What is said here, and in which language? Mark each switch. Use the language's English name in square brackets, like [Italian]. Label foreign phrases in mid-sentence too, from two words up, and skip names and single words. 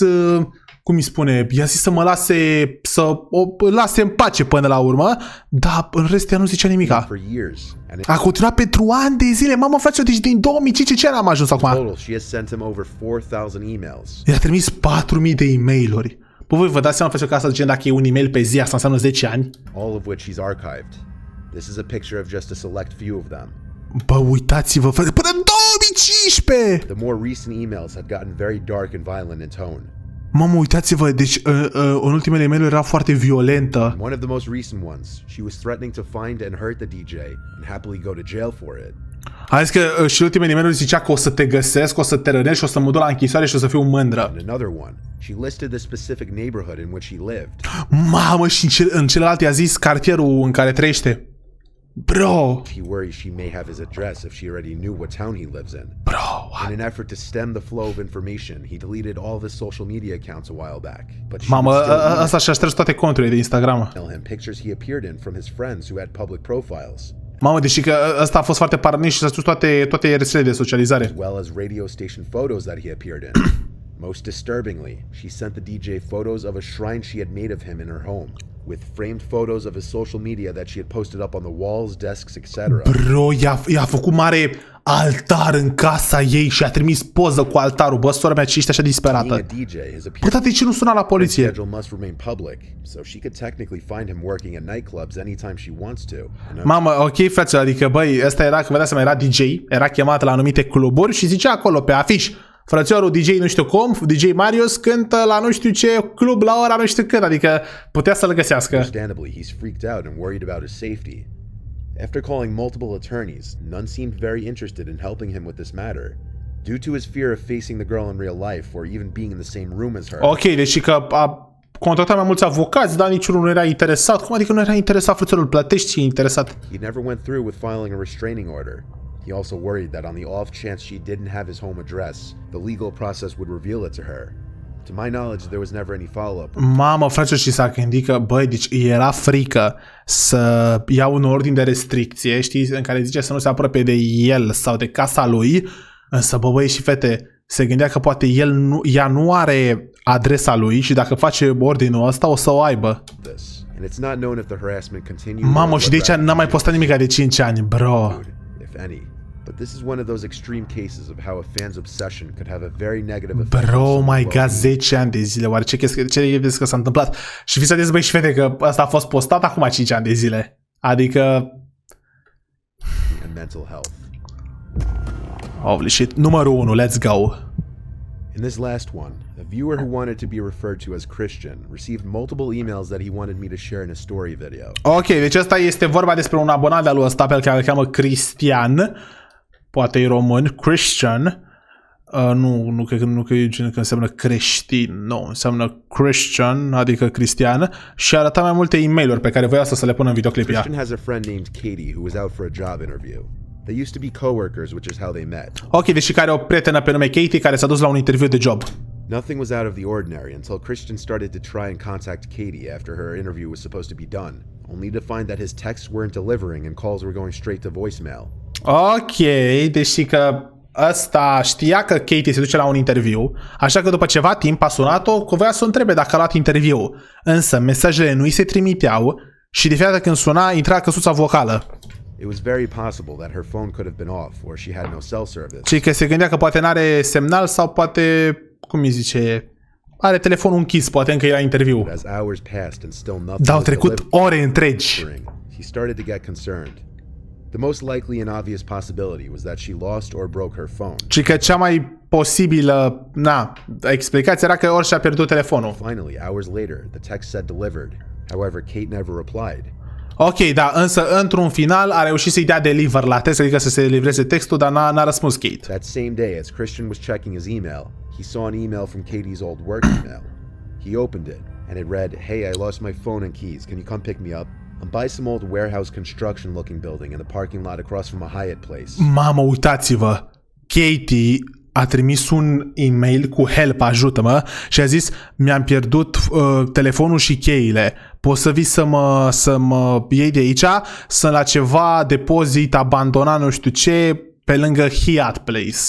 [Romanian] cum îi spune, i-a zis să mă lase, să o lase în pace până la urmă, dar în rest ea nu zicea nimica. A continuat pentru ani de zile, mamă, frate, deci din 2005 ce am ajuns acum? I-a trimis 4.000 de e-mailuri. Bă, voi vă dați seama, frate, că asta zice dacă e un e-mail pe zi, asta înseamnă 10 ani? [English] All of which he's archived. This is a picture of just a select few of them. [Romanian] Bă, uitați-vă, frate, până în 2015! [English] The more recent emails had gotten very dark and violent in tone. [Romanian] Mamă, uitați-vă, deci în ultimele e-mail-uri era foarte violentă. [English] One of the most recent ones, she was threatening to find and hurt the DJ and happily go to jail for it. [Romanian] A zis că și ultimele e-mail-uri zicea că o să te găsesc, o să te rănești, o să mă duc la închisoare și o să fiu mândră. [English] In another one, she listed the specific neighborhood in which he lived. [Romanian] Mamă, și în celălalt i-a zis cartierul în care trăiește. Bro. [English] He worries she may have his address if she already knew what town he lives in. Bro, what? In an effort to stem the flow of information, he deleted all of his social media accounts a while back. But [Romanian] Mamă, ăsta și-a șters toate conturile de Instagram. [English] him pictures he appeared in from his friends who had public profiles. [Romanian] Mamă, deși că ăsta a fost foarte paranoic și s-a spus toate rețelele de socializare. [English] As well as radio station photos that he appeared in. Most disturbingly, she sent the DJ photos of a shrine she had made of him in her home, with framed photos of his social media that she had posted up on the walls, desks, etc. [Romanian] Bro, i-a făcut mare altar în casa ei și a trimis poză cu altarul. Bă, sora mea, ce ești așa disperată? Bă, dar de ce nu suna la poliție? Mamă, ok, frate, adică, băi, ăsta era, că vedeați, era DJ, era chemat la anumite cluburi și zicea acolo pe afiș: frățiorul DJ nu știu cum, DJ Marius cântă la nu știu ce club la ora nu știu când, adică putea să-l găsească. [English] Understandably, he's freaked out and worried about his safety. After calling multiple attorneys, none seemed very interested in helping him with this matter, due to his fear of facing the girl in real life or even being in the same room as her. [Romanian] Ok, deci că a contactat mai mulți avocați, dar niciunul nu era interesat. Cum adică nu era interesat, frățiorul, plătești și interesat? [English] He never went through with filing a restraining order. He also worried that on the off chance she didn't have his home address, the legal process would reveal it to her. To my knowledge, there was never any follow-up. [Romanian] Mamă, frate, și s-a gândit că, băi, deci era frică să ia un ordin de restricție, știi, în care zice să nu se apropie de el sau de casa lui, însă, bă, băi și fete, se gândea că poate ea nu are adresa lui și dacă face ordinul ăsta o să o aibă. [English] And it's not known if the harassment continued. [Romanian] Mamă, și de aici n-a mai postat nimic de 5 ani, bro. [English] if any. But this is one of those extreme cases of how a fan's obsession could have a very negative effect. Bro, my god, [Romanian] 10 ani de zile. Oare ce crezi că s-a întâmplat? Și fiți atenți, băi și fete, că asta a fost postat acum 5 ani de zile. Adică... [English] And mental health. Holy shit. Numărul 1, let's go. In this last one, a viewer who wanted to be referred to as Christian received multiple emails that he wanted me to share in a story video. [Romanian] Ok, deci asta este vorba despre un abonat de-al lui ăsta pe care îl cheamă Cristian. Poate e român, Christian. Nu cred că înseamnă creștin. Nu, înseamnă Christian, adică cristian. Și arăta mai multe e-mail-uri pe care voia să le pună în videoclip. [English] Christian has a friend named Katie who was out for a job interview. They used to be coworkers, which is how they met. [Romanian] Ok, deci care o prietenă pe nume Katie care s-a dus la un interviu de job. [English] Nothing was out of the ordinary until Christian started to try and contact Katie after her interview was supposed to be done, only to find that his texts weren't delivering and calls were going straight to voicemail. [Romanian] Ok, deci că ăsta știa că Katie se duce la un interviu, așa că după ceva timp a sunat-o că voia să o întrebe dacă a luat interviu. Însă mesajele nu îi se trimiteau și de fiecare dată când suna intra căsuța vocală. [English] It was very possible that her phone could have been off or she had no cell service. [Romanian] Și că se gândea că poate n-are semnal sau poate, cum îi zice, are telefonul închis, poate încă e la interviu. [English] As hours passed and still nothing. [Romanian] Dar au trecut ore întregi. [English] He started to get concerned. The most likely and obvious possibility was that she lost or broke her phone. [Romanian] Și că cea mai posibilă, explicația era că ori și-a pierdut telefonul. [English] Finally, hours later, the text said delivered. However, Kate never replied. [Romanian] Ok, da, însă într-un final a reușit să-i dea deliver la text, adică să se livreze textul, dar n-a răspuns Kate. [English] That same day, as Christian was checking his email, he saw an email from Katie's old work email. He opened it, and it read, "Hey, I lost my phone and keys. Can you come pick me up? I'm by some old warehouse construction looking building in the parking lot across from a Hyatt place." [Romanian] Mamă, uitați-vă! Katie a trimis un e-mail cu help, ajută-mă, și a zis, mi-am pierdut telefonul și cheile. Poți să vii să mă iei de aici? Sunt la ceva depozit abandonat, nu știu ce, pe lângă Hyatt Place.